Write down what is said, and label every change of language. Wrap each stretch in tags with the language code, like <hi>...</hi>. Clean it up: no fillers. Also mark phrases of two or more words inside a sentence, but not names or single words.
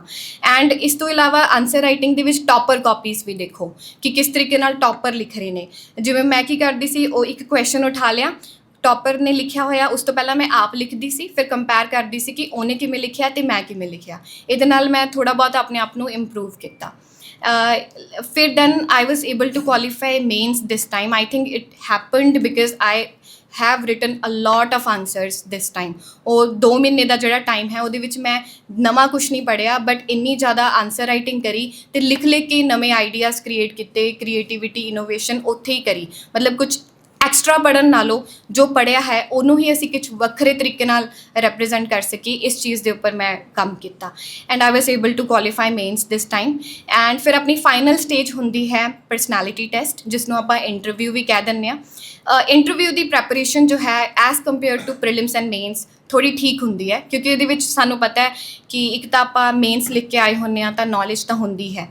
<pa>ਐਂਡ ਇਸ ਤੋਂ ਇਲਾਵਾ</pa> <en>answer writing</en> <pa>ਦੇ ਵਿੱਚ</pa> <en>topper copies</en> <pa>ਵੀ ਦੇਖੋ ਕਿ ਕਿਸ ਤਰੀਕੇ ਨਾਲ ਟੌਪਰ ਲਿਖ ਰਹੇ ਨੇ। ਜਿਵੇਂ ਮੈਂ ਕੀ ਕਰਦੀ ਸੀ, ਉਹ ਇੱਕ ਕੁਐਸਚਨ ਉਠਾ ਲਿਆ, ਟੌਪਰ ਨੇ ਲਿਖਿਆ ਹੋਇਆ, ਉਸ ਤੋਂ ਪਹਿਲਾਂ ਮੈਂ ਆਪ ਲਿਖਦੀ ਸੀ, ਫਿਰ ਕੰਪੇਅਰ ਕਰਦੀ ਸੀ ਕਿ ਉਹਨੇ ਕਿਵੇਂ ਲਿਖਿਆ ਤੇ ਮੈਂ ਕਿਵੇਂ ਲਿਖਿਆ। ਇਹਦੇ ਨਾਲ ਮੈਂ ਥੋੜ੍ਹਾ ਬਹੁਤ ਆਪਣੇ ਆਪ ਨੂੰ ਇੰਪਰੂਵ ਕੀਤਾ।</pa> <en>ਫਿਰ ਦੈਨ I was able to qualify mains this time. I think it happened because I have written a lot of answers this time.</en> <pa>ਉਹ 2 ਮਹੀਨੇ ਦਾ ਜਿਹੜਾ ਟਾਈਮ ਹੈ ਉਹਦੇ ਵਿੱਚ ਮੈਂ ਨਵਾਂ ਕੁਛ ਨਹੀਂ ਪੜ੍ਹਿਆ, ਬਟ ਇੰਨੀ ਜ਼ਿਆਦਾ</pa> <en>answer writing</en> <pa>ਕਰੀ ਅਤੇ ਲਿਖ ਕੇ ਨਵੇਂ ਆਈਡੀਆਜ਼ ਕ੍ਰੀਏਟ ਕੀਤੇ,</pa> <en>creativity, innovation</en> <pa>ਉੱਥੇ ਹੀ ਕਰੀ। ਮਤਲਬ ਕੁਛ ਐਕਸਟਰਾ ਪੜ੍ਹਨ ਨਾਲੋਂ ਜੋ ਪੜ੍ਹਿਆ ਹੈ ਉਹਨੂੰ ਹੀ ਅਸੀਂ ਕੁਛ ਵੱਖਰੇ ਤਰੀਕੇ ਨਾਲ ਰਿਪਰੈਜ਼ੈਂਟ ਕਰ ਸਕੀਏ, ਇਸ ਚੀਜ਼ ਦੇ ਉੱਪਰ ਮੈਂ ਕੰਮ ਕੀਤਾ।</pa> <en>ਐਂਡ I was able to qualify mains this time.</en> <pa>ਐਂਡ ਫਿਰ ਆਪਣੀ</pa> <en>final stage</en> <pa>ਹੁੰਦੀ ਹੈ</pa> <en>personality test,</en> <pa>ਜਿਸ ਨੂੰ ਆਪਾਂ ਇੰਟਰਵਿਊ ਵੀ ਕਹਿ ਦਿੰਦੇ ਹਾਂ। ਇੰਟਰਵਿਊ ਦੀ ਪ੍ਰੈਪਰੇਸ਼ਨ ਜੋ ਹੈ</pa> <en>as compare to prelims and mains</en> <pa>ਥੋੜ੍ਹੀ ਠੀਕ ਹੁੰਦੀ ਹੈ, ਕਿਉਂਕਿ ਇਹਦੇ ਵਿੱਚ ਸਾਨੂੰ ਪਤਾ ਹੈ ਕਿ ਇੱਕ ਤਾਂ ਆਪਾਂ ਮੇਨਸ ਲਿਖ ਕੇ ਆਏ ਹੁੰਦੇ ਹਾਂ ਤਾਂ ਨੌਲੇਜ ਤਾਂ ਹੁੰਦੀ ਹੈ।</pa>